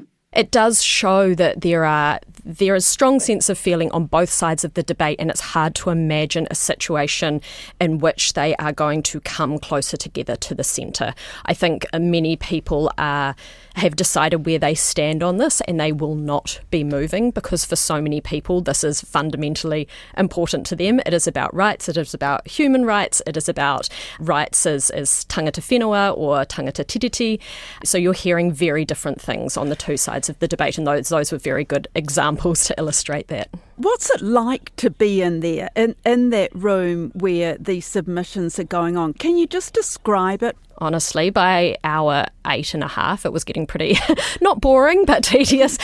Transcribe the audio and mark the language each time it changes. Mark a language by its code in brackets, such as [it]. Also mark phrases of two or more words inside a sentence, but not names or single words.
[en] It does show that there is strong sense of feeling on both sides of the debate, and it's hard to imagine a situation in which they are going to come closer together to the centre. I think many people have decided where they stand on this, and they will not be moving, because for so many people this is fundamentally important to them. It is about rights, it is about human rights, it is about rights as [mi] tangata whenua [en] or [mi] tangata tiriti. [en] So you're hearing very different things on the two sides of the debate, and those were very good examples to illustrate that. What's it like to be in there, in that room where these submissions are going on? Can you just describe it? Honestly, by hour 8.5, it was getting pretty, not boring, but tedious.